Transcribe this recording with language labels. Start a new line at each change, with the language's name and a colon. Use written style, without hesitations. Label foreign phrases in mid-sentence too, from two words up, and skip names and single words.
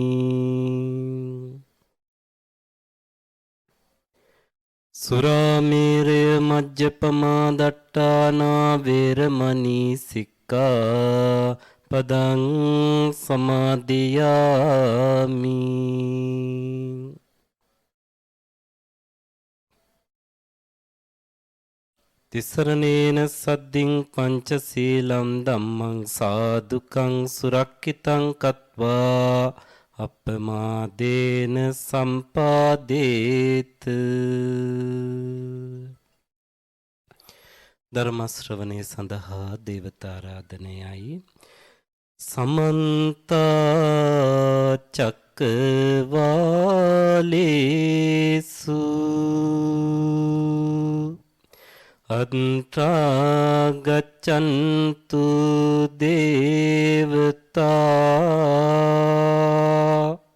Pali: සුරාමේරය මජ්ජපමා දට්ඨානා වේරමණී සික්ඛාපදං සමාදියාමි. තිසරණේන සද්දින් පංචශීලම් ධම්මං සාදුකං සුරක්ඛිතං කତ୍වා අප්පමාදේන සම්පාදේත.
Sinhala: ධර්ම ශ්‍රවණය සඳහා දේවතා ආරාධනයයි.
Pali: සමන්ත චක්කවාලේසු අත්‍රා ගච්ඡන්තු දේවතා